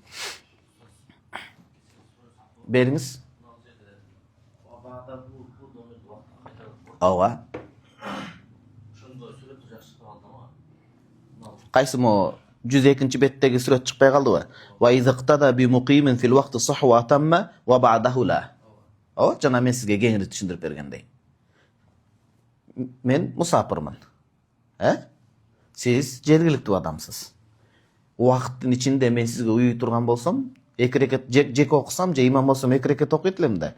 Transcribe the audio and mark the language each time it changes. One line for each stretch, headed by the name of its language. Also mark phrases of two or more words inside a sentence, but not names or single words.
Kyrgyz: Бериңиз. Ооба. Кайсы мо 102-нчи беттеги сүрөт чыкпай калдыбы?
Arabic: وإن اقتدى بمقيم في الوقت صح وأتم وبعده لا.
Kyrgyz: Ооба, жана мен сизге кеңири түшүндүрүп бергендей. Мен мусапырмын. Сиз жергиликтүү адамсыз. Убакыттын ичинде мен сизге уюй турган болсом, 2 рекет жеке окусам же имам болсом 2 рекет окуйт элем да.